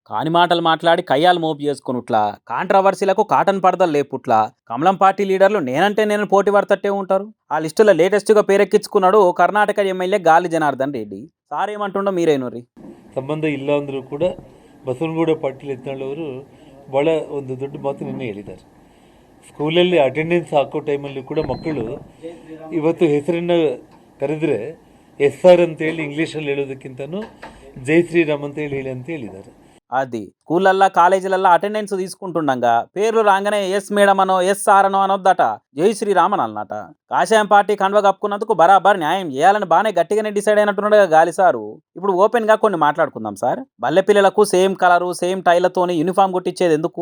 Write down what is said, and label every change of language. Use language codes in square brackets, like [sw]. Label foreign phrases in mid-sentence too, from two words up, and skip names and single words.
[te] కాని మాటలు మాట్లాడి కయ్యాలు మోపు చేసుకునుట్లా కాంట్రవర్సీలకు కాటన్ పడదలు లేపుట్లా కమలం పార్టీ లీడర్లు నేనంటే నేను పోటీ పడతట్టే ఉంటారు. ఆ లిస్టులో లేటెస్ట్గా పేరెక్కించుకున్నాడు కర్ణాటక ఎమ్మెల్యే గాలి జనార్దన్ రెడ్డి. సార్ ఏమంటుండో మీరేనురి. [kn] ಸಂಬಂಧ ಇಲ್ಲ ಅಂದರೂ ಕೂಡ ಬಸವನಗೌಡ ಪಾಟೀಲ್ ಯತ್ನಾಳ್ ಭಾಳ ಒಂದು ದೊಡ್ಡ ಮಾತು ನಿನ್ನೆ ಹೇಳಿದ್ದಾರೆ. ಸ್ಕೂಲಲ್ಲಿ ಅಟೆಂಡೆನ್ಸ್ ಹಾಕೋ ಟೈಮಲ್ಲಿ ಕೂಡ ಮಕ್ಕಳು ಇವತ್ತು ಹೆಸರನ್ನು ಕರೆದರೆ SR ಅಂತೇಳಿ ಇಂಗ್ಲೀಷಲ್ಲಿ ಹೇಳೋದಕ್ಕಿಂತನೂ ಜೈ ಶ್ರೀರಾಮ್ ಹೇಳಿ ಅಂತ ಹೇಳಿದ್ದಾರೆ. [te] అది స్కూళ్ళల్లో కాలేజీలల్లో అటెండెన్స్ తీసుకుంటుండగా పేర్లు రాగానే [en] yes madam [te] అనో [en] yes sir [te] అనో అనొద్దట, జై శ్రీరామన్ అన్నట. కాషాయం పార్టీ కండువ కప్పుకున్నందుకు బరాబర్ న్యాయం చేయాలని బాగానే గట్టిగానే డిసైడ్ అయినట్టున్నాడు గాలి సారు. ఇప్పుడు ఓపెన్ గా కొన్ని మాట్లాడుకుందాం సార్. బల్లె పిల్లలకు [en] same colour [te] సేమ్ టైలతోని యూనిఫామ్ కుట్టించేది ఎందుకు?